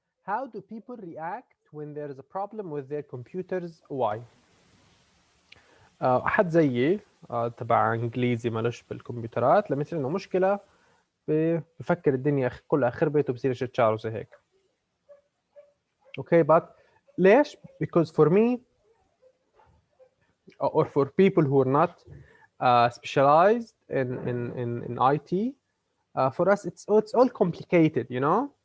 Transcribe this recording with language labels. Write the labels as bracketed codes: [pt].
[en] How do people react when there is a problem with their computers? Why? [ar] أحد زيي تبع إنجليزي مالوش بالكمبيوترات لما يصير إنه مشكلة بفكر الدنيا كلها خربت وبصير يشتشار وزي هيك. [en] Okay, but ليش? Because for me or for people who are not specialized in IT, for us it's all complicated, you know.